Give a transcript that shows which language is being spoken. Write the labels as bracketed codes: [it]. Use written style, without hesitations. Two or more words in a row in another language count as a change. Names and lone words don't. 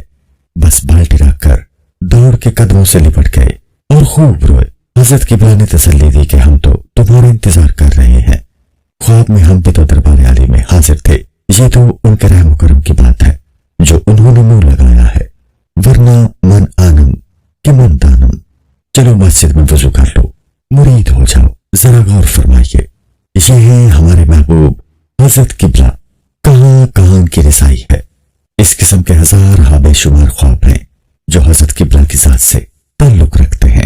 [ur] بس بالٹی رکھ کر دوڑ کے قدموں سے لپٹ گئے اور خوب روئے۔ حضرت قبلہ نے تسلی دی کہ ہم تو تمہارا انتظار کر رہے ہیں، خواب میں ہم بھی تو دربار عالی میں حاضر تھے، یہ تو ان کے رحم و کرم کی بات ہے جو انہوں نے منہ لگایا ہے، ورنہ [fa] من آنم کہ من دانم۔ [ur] چلو مسجد میں وضو کر لو، مرید ہو جاؤ۔ ذرا غور فرمائیے، یہ ہیں ہمارے محبوب حضرت قبلہ، کہاں کہاں کی رسائی ہے۔ اس قسم کے ہزار ہا بے شمار خواب ہیں جو حضرت قبلہ کی ذات سے تعلق رکھتے ہیں۔